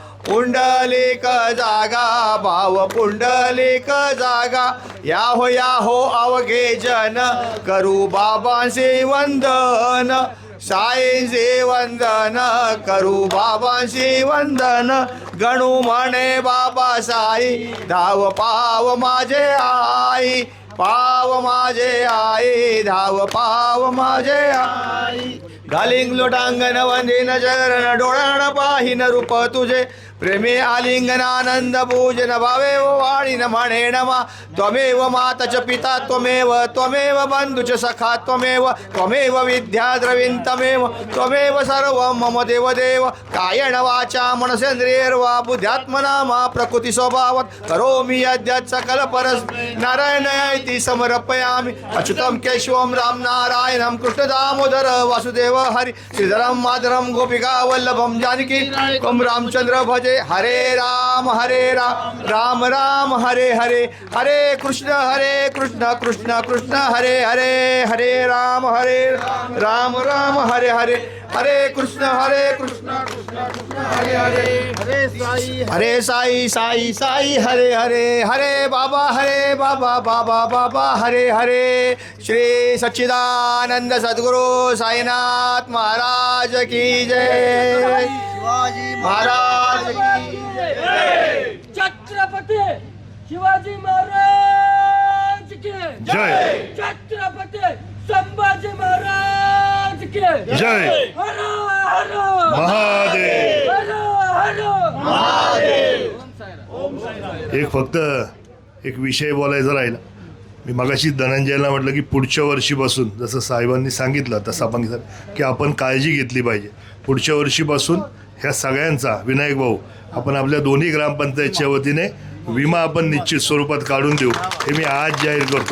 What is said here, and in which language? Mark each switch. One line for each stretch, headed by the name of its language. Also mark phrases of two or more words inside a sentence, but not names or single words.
Marathi: भाव पुंडलिक जागा या हो अवघे जन करू बाबांचे वंदन साईंचे वंदन करू बाबांचे वंदन गणू म्हणे बाबा साई धाव पाव माझे आई धाव पाव माझे आई घालिंग लोटांगण वंदिन चरण डोळाण पाहिन रूप तुझे प्रेमे आलिंगनानंद पूजन भावे वाणीन म्हणे नमा
Sanskrit: त्वमेव मातच पिता त्वमेव बंधुच सखा त्वमेव विद्या द्रविण त्वमेव सर्व मम देव कायण वाचा मनसेंद्रियर्वा बुद्ध्यात्मना मा प्रकृती स्वभावत करोमि यद्यत् सकल परस नारायणयति समर्पयामि अच्युतं केशवं राम नारायणं कृष्ण दामोदर वासुदेव हरि श्रीधरं माधरं गोपिका वल्लभं जानकी त्वं रामचंद्र भजे हरे राम राम राम हरे हरे हरे कृष्ण कृष्ण कृष्ण हरे हरे हरे राम राम हरे हरे हरे कृष्ण कृष्ण कृष्ण हरे हरे हरे साई हरे हरे हरे बाबा बाबा हरे हरे श्री सच्चिदानंद सद्गुरु साईनाथ
Hindi: महाराज की जय शिवाजी महाराज की जय छत्रपती शिवाजी महाराज की जय छत्रपती संभाजी महाराज की जय हर हर महादेव हर महादेव
Marathi: एक विषय बोलायचा राहिला. मी मगाशी धनंजयला म्हटलं की पुढच्या वर्षीपासून जसं साहेबांनी सांगितलं तसं आपण की आपण काळजी घेतली पाहिजे. पुढच्या वर्षीपासून ह्या सगळ्यांचा विनायक भाऊ आपण आपल्या दोन्ही ग्रामपंचायतच्या वतीने विमा आपण निश्चित स्वरूपात काढून देऊ हे मी आज जाहीर करतो.